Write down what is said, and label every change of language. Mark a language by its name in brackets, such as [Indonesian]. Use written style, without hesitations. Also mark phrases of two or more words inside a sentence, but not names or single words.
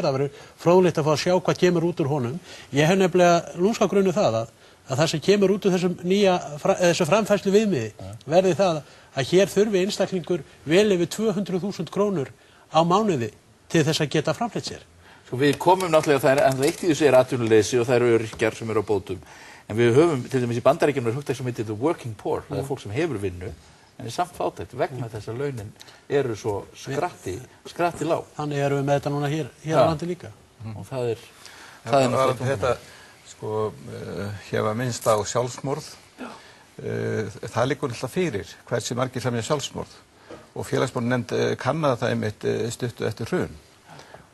[Icelandic] Það verður fróðlegt að fá að sjá hvað kemur út úr honum. Ég hef nefnilega lúmska grunu það að það sem kemur út úr þessu framfærslu viðmiði verði það að hér þurfi einstaklingur vel yfir 200.000 krónur á mánuði til þess að geta framfleytt sér. Sko, við komum náttúrulega en það eitt í þessu atvinnuleysi og það eru öryrkjar sem eru á bótum. En við höfum, til dæmis í Bandaríkjunum hugtak sem heitir [English] the working poor, [Icelandic] það fólk sem hefur vinnu, en er samt fátækt vegna þess að launin eru svo skratti lág. Þannig erum við með þetta núna hér á landi líka. Og það er náttúrulega þetta, sko, hér var minnst á sjálfsmorð. Það liggur alltaf fyrir hversu margir fremja sjálfsmorð og félagsmálanefnd kannaði það einmitt stuttu eftir hrun.